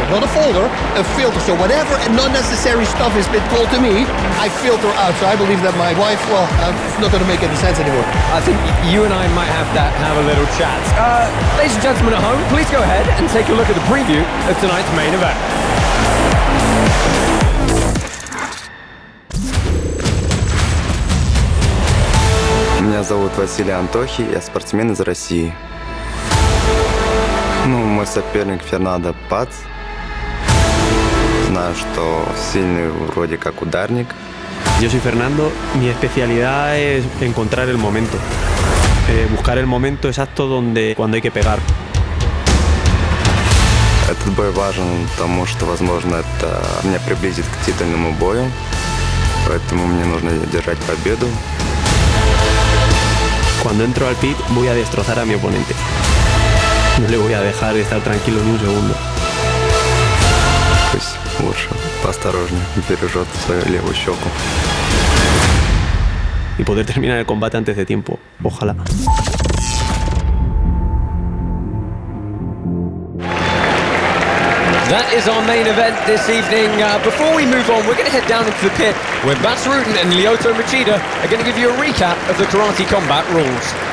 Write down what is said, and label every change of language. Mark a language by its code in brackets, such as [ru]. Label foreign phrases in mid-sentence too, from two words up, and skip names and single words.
[en] Not a folder, a filter. So whatever and unnecessary stuff has been told to me, I filter out. So I believe that my wife, it's not going to make any sense anymore. I think you and I might have a little chat. Ladies and gentlemen at home, please go ahead and take a look at the preview of tonight's main event. [ru] Меня зовут Василий Антохий, я спортсмен из России. Мой соперник Фернандо Паз. Знаю, что сильный вроде как ударник. [es] Yo soy Fernando, mi especialidad es encontrar el momento. Buscar el momento exacto cuando hay que pegar. [ru] Этот бой важен, потому что, возможно, это меня приблизит к титульному бою. Поэтому мне нужно держать победу. [es] Cuando entro al pit voy a destrozar a mi oponente. No le voy a dejar de estar tranquilo ni un segundo. Пусть лучше поосторожнее бережет свою левую щеку. Y poder terminar el combate antes de tiempo. Ojalá. [en] That is our main event this evening. Before we move on, we're going to head down into the pit where Vasilii and Lyoto Machida are going to give you a recap of the Karate Combat rules.